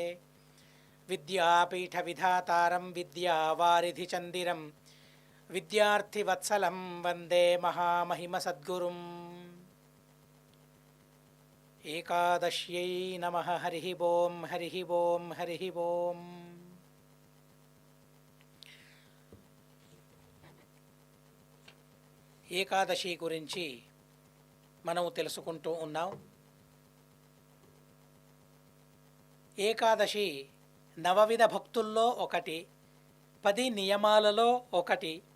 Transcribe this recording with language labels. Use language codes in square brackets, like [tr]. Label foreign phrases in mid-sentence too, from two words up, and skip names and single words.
[sa] विद्यापीठविधातारं विद्यावारिधिचन्दिरं विद्यार्थिवत्सलं वन्दे महामहिमसद्गुरुम्। एकादश्यै नमः। हरिः ओं हरिः ओं हरिः ओं। [te] ఏకాదశి గురించి మనం తెలుసుకుంటూ ఉన్నాం. ఏకాదశి నవవిధ భక్తుల్లో ఒకటి, 10 నియమాలలో ఒకటి.